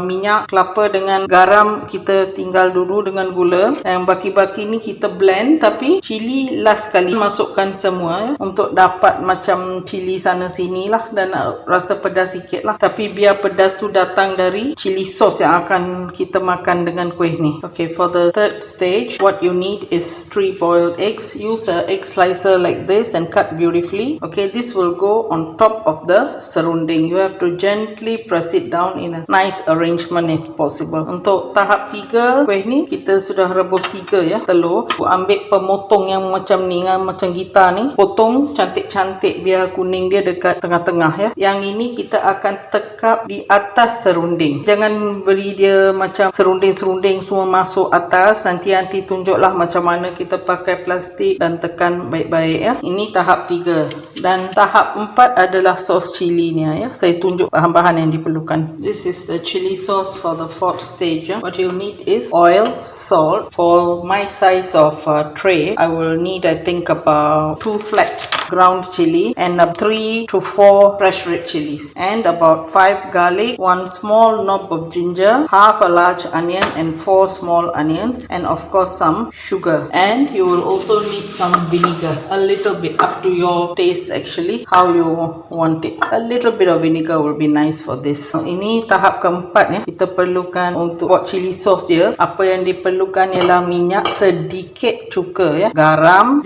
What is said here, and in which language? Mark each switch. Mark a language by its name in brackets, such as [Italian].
[Malay] Minyak, kelapa dengan garam kita tinggal dulu dengan gula. Yang baki-baki ni kita blend, tapi cili last kali masukkan semua untuk dapat macam cili sana sini lah, dan rasa pedas sikit lah. Tapi biar pedas tu datang dari cili sauce yang akan kita makan dengan kuih ni. [English] Okay, for the third stage, what you need is 3 boiled eggs. Use a egg slicer like this and cut beautifully. Okay, this will go on top of the serunding. You have to gently press it down in a nice arrangement if possible. [Malay] Untuk tahap 3 kuih ni, kita sudah rebus 3 telur. Ambil pemotong yang macam ni, macam gitar ni, potong cantik-cantik biar kuning dia dekat tengah-tengah Yang ini kita akan tekap di atas serunding. Jangan beri dia macam serunding-serunding semua masuk atas. Nanti tunjuklah macam mana kita pakai plastik dan tekan baik-baik Ini tahap 3. Dan tahap 4 adalah sos cilinya Saya tunjuk bahan-bahan yang diperlukan. [English] This is the chili sauce for the 4th stage What you need is oil, salt. For my size of tray, I will need, I think, about 2 flat ground chili and 3 to 4 fresh red chilies, and about 5 garlic, 1 small knob of ginger, half a large onion and 4 small onions, and of course some sugar. And you will also need some vinegar, a little bit, up to your taste actually, how you want it. A little bit of vinegar will be nice for this. [Malay] Ini tahap keempat kita perlukan untuk buat chili sauce dia. Apa yang diperlukan ialah minyak, sedikit cuka garam.